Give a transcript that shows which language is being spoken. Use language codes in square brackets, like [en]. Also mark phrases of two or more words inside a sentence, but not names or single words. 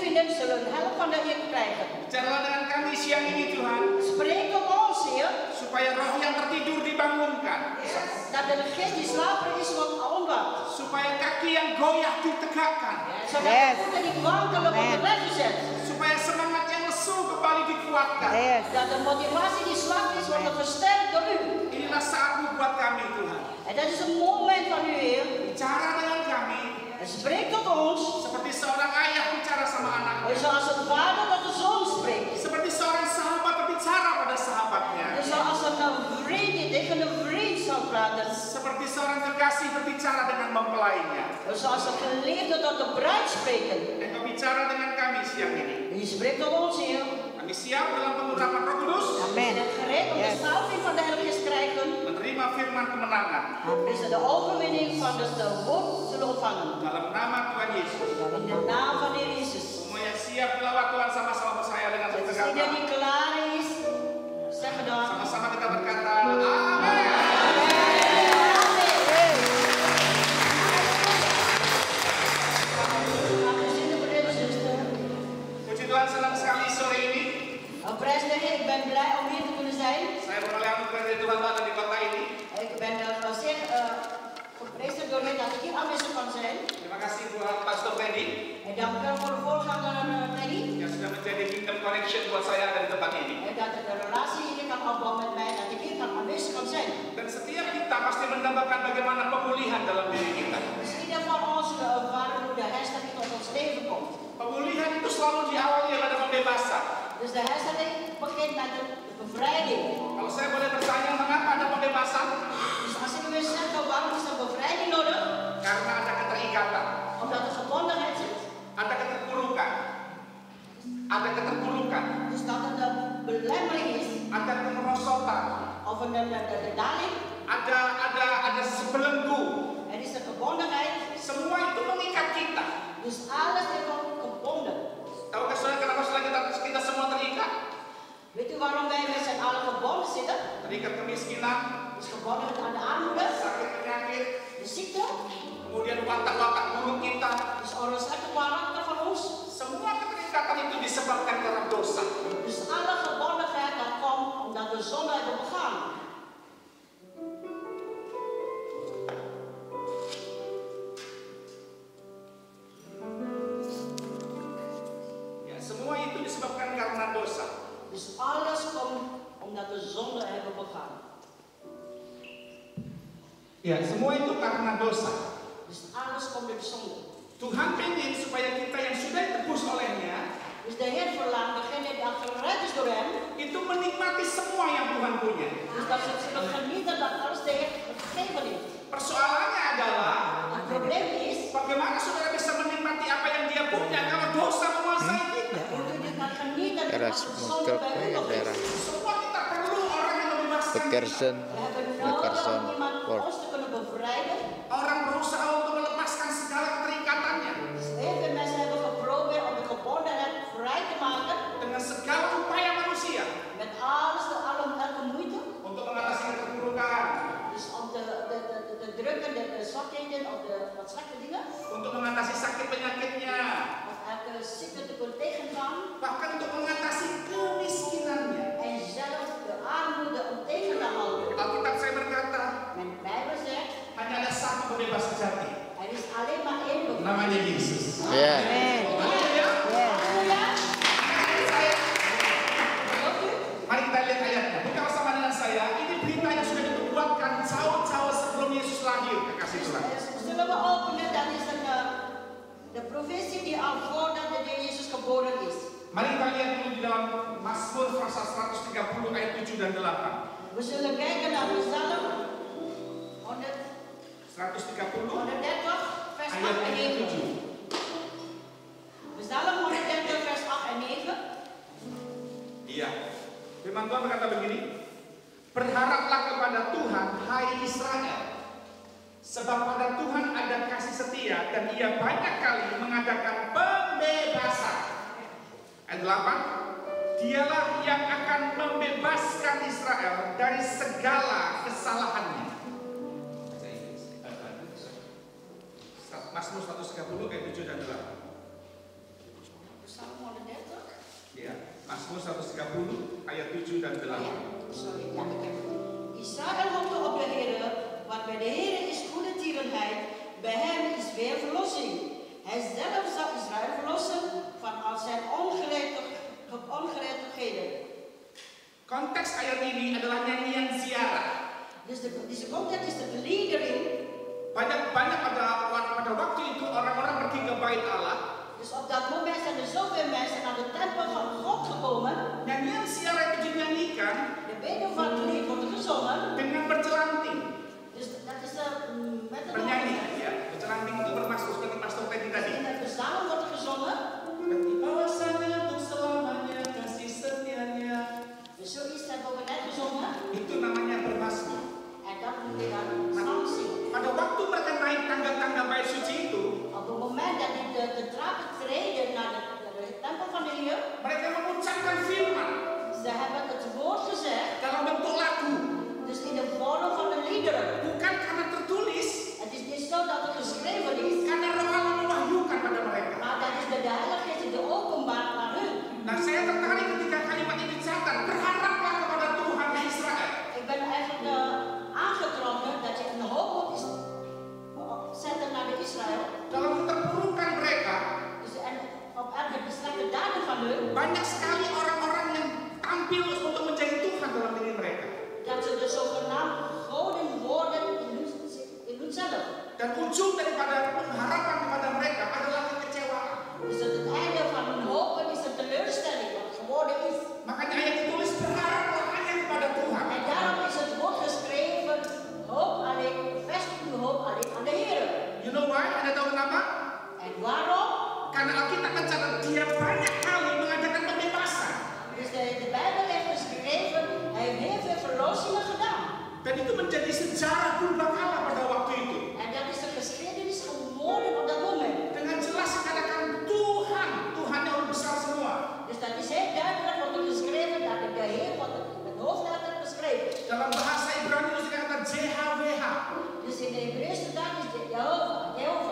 [nl] zullen help van de Heer krijgen. [id] Bicaralah dengan kami siang ini Tuhan, [nl] Spreek tot ons, Heer, [id] supaya roh yang tertidur dibangunkan, [nl] dat de geest die slaperig is wordt ontwaakt. [id] supaya kaki yang goyah ditegakkan, [nl] Zodat de voeten die wankelen worden rechtgezet. [id] supaya semangat yang lesu kembali dikuatkan. [nl] Dat de motivatie die zwak is wordt versterkt door u. [id] Inilah saatmu buat kami Tuhan. [nl] En dat is een moment van u, Heer. [id] Bicara dengan kami [nl] En spreek tot ons, [id] seperti seorang ayah bicara sama anaknya, [nl] zoals een vader tot de zoon spreekt. [id] seperti seorang sahabat berbicara pada sahabatnya, [nl] Zoals een vriend die tegen een vriend zou praten. [id] seperti seorang kekasih berbicara dengan mempelainya. [nl] Zoals een geliefde tot de bruid spreken. [id] Dan kau bicara dengan kami siang ini. [nl] U spreekt tot ons, Heer. [id] Kami siap dalam pengurapan Roh Kudus, [nl] We zijn gereed om de salving van de Heilige Geest te krijgen. [id] menerima firman kemenangan [nl] We zullen de overwinning van de woord zullen ontvangen. [id] dalam nama Tuhan Yesus. [nl] In de naam van de Heer Jezus. [id] Semua yang siap melawat Tuhan sama-sama bersaya dengan [nl] Als [id] berkata, [nl] iedereen die klaar is, zeggen dan. [id] sama-sama kita berkata, Amin. Puji Tuhan, senang sekali sore ini. [nl] Prijs de Heer, ik ben blij om hier te kunnen zijn. [id] Saya beroleh anugerah dari Tuhan ada di kota ini. [nl] Ik ben zeer geprezen door hem dat ik hier aanwezig kan zijn. [id] Terima kasih buat Pastor Teddy [nl] En dank u wel voor de voorganger Teddy. [id] yang sudah menjadi [en] kingdom connection [id] buat saya ada di tempat ini. [nl] En dat de relatie hier kan opbouwen met mij, dat ik hier kan aanwezig kan zijn. [id] Dan setiap kita pasti mendambakan bagaimana pemulihan dalam diri kita. [nl] Dus ieder van ons ervaren hoe de herstelling tot ons leven komt. [id] Pemulihan itu selalu diawali pada pembebasan. [nl] Dus de herstelling begint met de bevrijding. [id] Kalau saya boleh bertanya mengapa ada pembebasan? [nl] Dus als ik wil zeggen, waarom is er bevrijding nodig? [id] Karena ada keterikatan, [nl] Omdat er gebondenheid zit. [id] ada keterpurukan, ada keterpurukan, [nl] Dus dat er de belemmering is. [id] ada kemerosotan, [nl] Of de daling. [id] ada sebelenggu. [nl] Er is de gebondenheid. [id] Semua itu mengikat kita. [nl] Dus alles is gebonden. [id] Tahukah saudara kenapa saudara kita semua terikat? [nl] Weet u waarom wij met z'n allen gebonden zitten? [id] Terikat kemiskinan, [nl] Dus gebonden aan de armoede, [id] sakit penyakit, [nl] de ziekte, [id] kemudian watak-watak buruk kita. [nl] dus onrustelijke karakter van ons. [id] Semua keterikatan itu disebabkan karena dosa. [nl] Dus alle gebondenheid dat komt omdat we zonde hebben begaan. [id] Ya, semua itu disebabkan karena dosa. [nl] Dus alles komt omdat we zonde hebben begaan. [id] Ya, semua itu karena dosa. [nl] Dus alles komt door zonde. [id] Tuhan ingin supaya kita yang sudah ditebus olehnya [nl] Dus de Heer verlangt, degene die al gered is door hem, [id] itu menikmati semua yang Tuhan punya. [nl] dus dat ze zullen genieten dat alles de Heer gegeven heeft. [id] Persoalannya adalah [nl] Het probleem is, [id] bagaimana saudara bisa menikmati apa yang dia punya kalau dosa menguasai kita. [nl] hoe je kan genieten Era als de [id] semua [nl] zonde bij u nog is. [id] daerah Semua kita perlu orang yang membebaskan kita. Pekersen, [nl] We hebben nodig om iemand ons te kunnen bevrijden. [id] Orang berusaha untuk melepaskan segala keterikatannya [nl] Heel veel mensen hebben geprobeerd om de gebondenheid vrij te maken [id] dengan segala upaya manusia [nl] met alles, elke moeite. [id] untuk mengatasi keterpurukan, [nl] Dus om te drukken, de zwakheden of de wat slechte dingen, [id] untuk mengatasi sakit penyakitnya, [nl] of elke ziekte te kunnen tegengaan. [id] bahkan untuk mengatasi kemiskinannya. [nl] En zelfs de armoede om tegen te houden. [id] Alkitab saya berkata, [nl] Mijn Bijbel zegt, [id] hanya ada satu pembebas sejati, [nl] er is alleen maar één bevrijding. [id] namanya Yesus. ya. Haleluya. [nl] Halleluja. Gelooft u? [id] Mari kita lihat ayatnya. Buka bersama dengan saya. Ini berita yang sudah dibuatkan jauh-jauh sebelum Yesus lahir. Kekasih Tuhan. [nl] Zullen we openen, dat is de profetie die al voordat de Heer Jezus geboren is. [id] Mari kita lihat dulu di dalam Mazmur pasal 130 ayat 7 dan 8. [nl] We zullen kijken naar Psalm 130, 130 vers 8 [id] ayat [nl] en 9. 7. Psalm 130, vers 8 en 9. [id] Iya. Firman Tuhan berkata begini, berharaplah kepada Tuhan, hai Israel, sebab pada Tuhan ada kasih setia dan Ia banyak kali mengadakan pembebasan. Ayat 8, Dialah yang akan membebaskan Israel dari segala kesalahannya. Mazmur 130 ayat 7 dan 8. [nl] Psalm [id] Ya, Mazmur 130 ayat 7 dan 8. [nl] Sorry, ja, ik heb het. Israël hoopte op de Heer, want bij de Heer is goede tierenheid, bij hem is weer verlossing. Hij zelf zal Israël verlossen van al zijn ongerechtigheden. [id] Konteks ayat ini adalah nyanyian ziarah. [nl] Dus deze context is de verliedering. [id] Banyak pada waktu itu orang-orang pergi ke bait Allah. [nl] Dus op dat moment zijn er zoveel mensen naar de tempel van God gekomen. [id] Nyanyian ziarah itu dinyanyikan [nl] De beden van het lied wordt gezongen. [id] dengan bercelanting. [nl] Dus dat is met de [id] Bernyanyi, ya. Bercelanting itu bermaksud seperti Pastor Teddy tadi. [nl] In het bezang wordt gezongen. [id] Bahwasanya untuk selamanya kasih setianya. [nl] Dus zoiets hebben we net gezongen. [id] Itu namanya bermazmur. [nl] En dat moet je dan zangzingen. [id] Pada waktu mereka naik tangga-tangga bait suci itu, [nl] Op het moment dat die de trappen treden naar de tempel van de Heer, [id] mereka mengucapkan firman [nl] ze hebben het woord gezegd, [id] dalam bentuk lagu. [nl] dus in de vorm van de liederen. [id] Bukan karena tertulis, [nl] Het is niet zo dat het geschreven is, [id] karena Roh Allah mewahyukan pada mereka. [nl] maar dat is de Heilige Geest die openbaart naar hun. [id] Nah, saya tertarik ketika kalimat ini dicatat. Berharaplah kepada Tuhan Israel. [nl] Ik ben eigenlijk aangetrokken dat je een hoop moet zetten naar de Israël. [id] Dalam keterpurukan mereka, [nl] Dus en op elke slechte daden van hun, [id] banyak sekali orang-orang yang tampil untuk mencari Tuhan dalam diri mereka. [nl] dat ze de zogenaamd goden worden in hunzelf. [id] Dan ujung daripada pengharapan kepada mereka adalah kekecewaan. [nl] Dus het einde van hun hopen is een teleurstelling wat geworden is. [id] Makanya ayat ditulis berharaplah hanya kepada Tuhan. [nl] En daarom is het woord geschreven, hoop alleen, vestig uw hoop alleen aan de Heer. [en] You know why? [id] Anda tahu kenapa? [nl] En waarom? [id] Karena Alkitab mencatat dia banyak kali mengadakan pembebasan. [nl] Dus de Bijbel heeft geschreven, hij heeft heel veel verlossingen gedaan. [id] Dan itu menjadi sejarah purbakala pada waktu itu. [nl] En dat is de geschiedenis geworden op dat moment. [id] Dengan jelas dikatakan Tuhan, Tuhan yang besar semua. [nl] Dus dat is heel duidelijk wordt er geschreven dat de Heer wordt met hoofdletter beschreven. [id] Dalam bahasa Ibrani itu dikatakan JHWH. [nl] Dus in de Hebreeuwse taal is dit Jehovah.